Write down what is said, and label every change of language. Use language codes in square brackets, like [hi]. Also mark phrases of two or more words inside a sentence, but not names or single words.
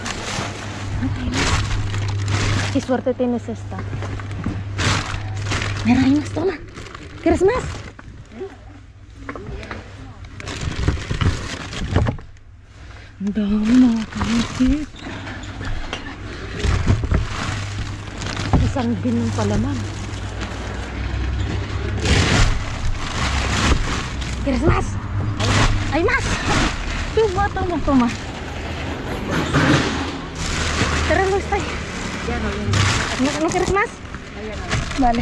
[es] ¿Qué suerte tienes esta? Mira, hay más, toma. ¿Quieres más? Dama, ¿qué? [tl] Isang binong palaman. [es] ¿Quieres más? ¡Hay más! Toma, toma, toma. Pero no está ahí. ¿No quieres más? Vale.